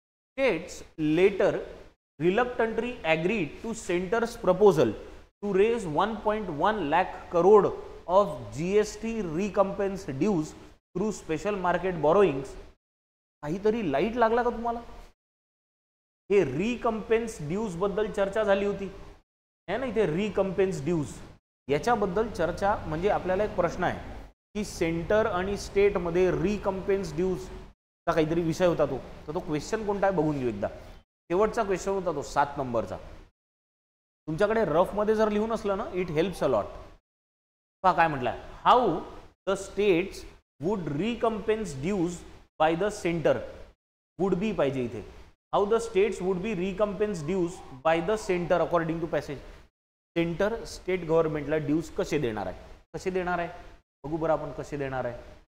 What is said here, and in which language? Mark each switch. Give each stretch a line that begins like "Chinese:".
English: States later reluctantly agreed to center's proposal to raise 1.1 lakh crore of GST recompense dues through special market borrowings.
Marathi: काहीतरी light लागला का तुम्हाला. हे रिकम्पेन्स dues बद्दल चर्चा झाली होती
Hindi: है ना.
Marathi: इथे रिकम्पेन्स ड्यूज याच्याबद्दल चर्चा, म्हणजे आपल्याला एक प्रश्न आहे की सेंटर आणि स्टेटमध्ये रिकम्पेन्स ड्यूजचा काहीतरी विषय होता तो. तर तो क्वेश्चन कोणता आहे बघून घेऊ एकदा. शेवटचा क्वेश्चन होता तो 7 नंबरचा. तुमच्याकडे रफमध्ये जर लिहून असलं ना,
English: It helps a lot.
Marathi: पहा काय म्हटलं आहे,
English: How the states would recompense dues by the centre. Would be
Marathi: पाहिजे इथे.
English: How the states would be recompense dues by the centre according to passage.
Marathi: Centre state गव्हर्नमेंटला dues कसे देणार आहे, कसे देणार आहे बघू बरं आपण कसे देणार आहे.